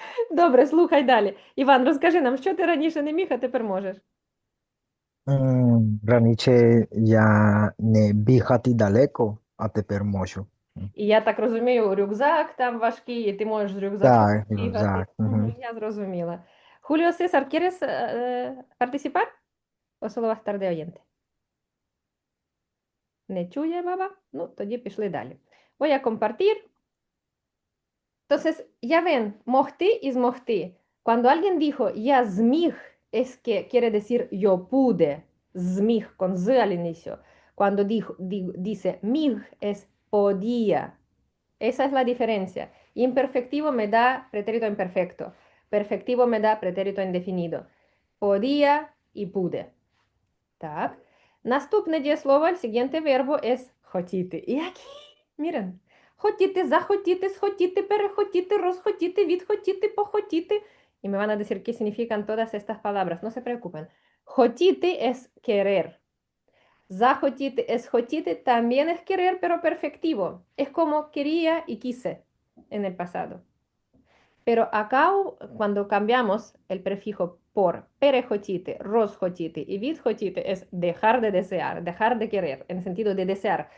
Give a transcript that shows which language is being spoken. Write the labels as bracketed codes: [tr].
[uk] Добре, слухай далі. Іван, розкажи нам, що ти раніше не міг, а тепер можеш? Раніше я не бігати далеко, а тепер можу. І я так розумію, рюкзак там важкий, і ти можеш з рюкзаком Так, бігати. рюкзак. Я зрозуміла. [es] Julio César, ¿quieres participar? ¿O solo vas a estar de oyente? [uk] ¿Не чує баба? Ну, тоді пішли далі. [es] Voy a compartir. Entonces, ya ven, могти y змогти. Cuando alguien dijo [uk] я зміг, [es] es que quiere decir yo pude. Зміг, con z al inicio. Cuando dice міг, es podía. Esa es la diferencia. Imperfectivo me da pretérito imperfecto. Perfectivo me da pretérito indefinido. Podía y pude. Так. [uk] Наступне дієслово, [es] el siguiente verbo es хотіти. І aquí, miren. [uk] Хотіти, захотіти, схотіти, перехотіти, розхотіти, відхотіти, похотіти. [es] Y me van a decir qué significan todas estas palabras. No se preocupen. Хотіти es querer. Захотіти es хотіти, también es querer, pero perfectivo. Es como quería y quise en el pasado. Pero acá, cuando cambiamos el prefijo por perejotite, rosjotite y vidjotite, es dejar de desear, dejar de querer, en el sentido de desear.